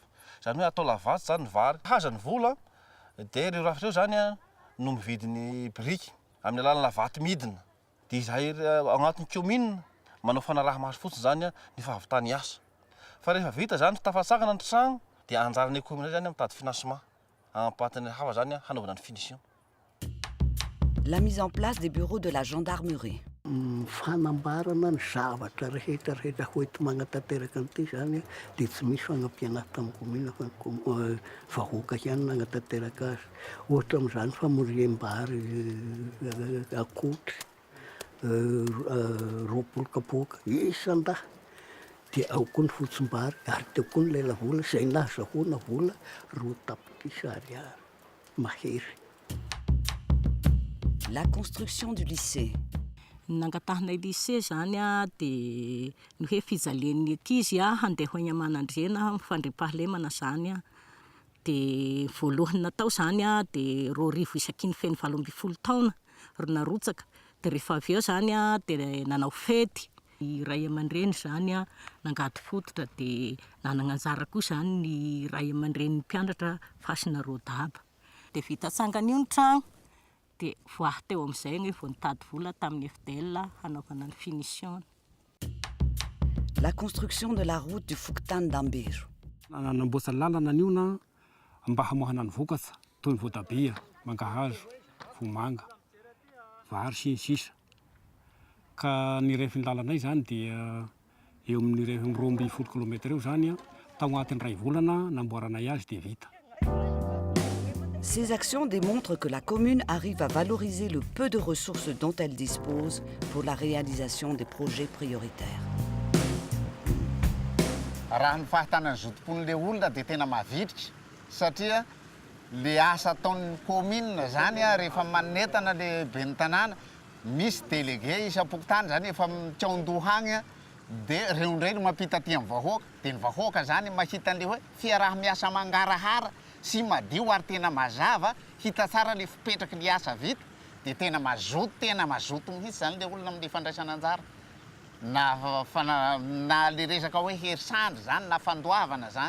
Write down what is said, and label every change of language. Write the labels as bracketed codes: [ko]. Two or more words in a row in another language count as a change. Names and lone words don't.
[mg] Zany hoe atao lavatsy zany ny vary, hazany vola dia ireo rafitra io zany no mividy ny briky amin'ny alalan'ny vato midina. Dia izahay agnatin'ny commune manao fanaraha-maso fotsiny zany ny fahavitany asa. Fa rehefa vita zany tafatsakana ny tragno dia anjaran'ny commune zany mitady financement ampatin'ny hafa zany hanaovana ny finition. [fr] La mise en place des bureaux de la gendarmerie. [mg] Fanambarana ny zavatra rehetrarehetra hoety magnatanteraka an'ity zany dia tsy misy fanampiana tamin'ny commune fa ny vahoaka ihany nagnatanteraka azy. Ohatra amin'izany famoriam-bary akotry, roapolo kapoaka isan-dahy dia ao koa ny fotsim-bary ary teo koa ny lela-vola izay nazahoana vola 2 tapitrisa ariary mahery. [fr] La construction du lycée. [mg] Nangatahana lycée zany dia ny hoe fijalian'ny ankizy handeha ho any aman'andrena mifandrim-pahalemana zany dia voalohany natao zany dia 2,000 isaky ny feno 7 taona ro narotsaka. Dia rehefa avy eo zany dia nanao fety. Ny ray aman-dreny zany nangady fototra dia nanana anjara koa zany ny ray aman-dren'ny mpianatra fasina Rodaba. Dia vita tsangana io ny tragno dia voahy teo amin'izay ny vao nitady vola tamin'ny FDL hanaovana ny finition. [fr] La construction de la route du Fokontany d'Ambero. [mg] Nanamboatra lalana niona mba hamohana ny vokatra toy ny voatabia, mangahazo, vomanga, vary sy ny sisa. Ka ny rehefin'ny lalanay zany dia eo amin'ny 12 kilometera eo zany tao agnatin'ny 2 volana namboaranay azy dia vita. [fr] Ces actions démontrent que la commune arrive à valoriser le peu de ressources dont elle dispose pour la réalisation des projets prioritaires. [mg] Raha ny fahatanany zotom-pon'le olona dia tena mavitrika satria le asa ataon'ny commune zany rehefa manentana le ben'ny tanàna misy délégué isa-Fokontany zany efa mitsaondoha agny dia reo indray no mampita aty amin'ny vahoaka dia ny vahoaka zany mahita an'le hoe fiaraha-miasa mangarahara sy madio ary tena mazava hita tsara le fipetraky ny asa vita dia tena mazoto mihitsy zany le olona amin'ny fandraisana anjara na le resaka hoe herisandry zany na fandoavana zany.